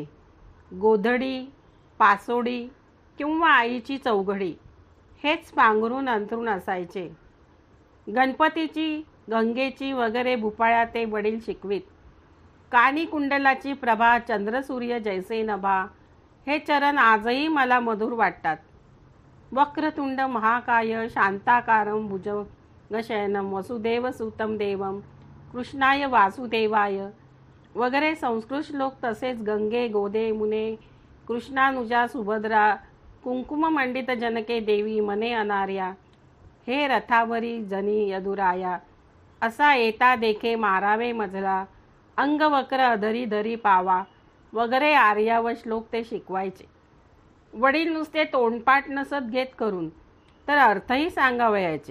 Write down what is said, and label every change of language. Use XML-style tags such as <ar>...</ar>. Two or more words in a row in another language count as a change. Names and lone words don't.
<mr>गोधडी, पासोडी किंवा आईची चौघडी हेच पांघरून अंथरूण असायचे. गणपतीची, गंगेची वगैरे भूपाळ्या ते वडील शिकवीत. कानी कुंडलाची प्रभा, चंद्रसूर्य जैसे नभा हे चरण आजही मला मधुर वाटतात.</mr> <sa>वक्रतुंड महाकाय, शांताकारं भुजगशयनं, वसुदेवसुतं देवं, कृष्णाय वासुदेवाय</sa> <mr>वगैरे संस्कृत श्लोक. तसेच गंगे गोदे मुने, कृष्णानुजा सुभद्रा, कुंकुम मंडित जनके देवी मने अनार्या, हे रथावरी जनी यदुराया, असा येता देखे मारावे मजला, अंगवक्र अधरी धरी पावा वगैरे आर्या व श्लोक ते शिकवायचे. वडील नुसते तोंडपाठ नसत घेत करून, तर अर्थही सांगावयाचे.</mr>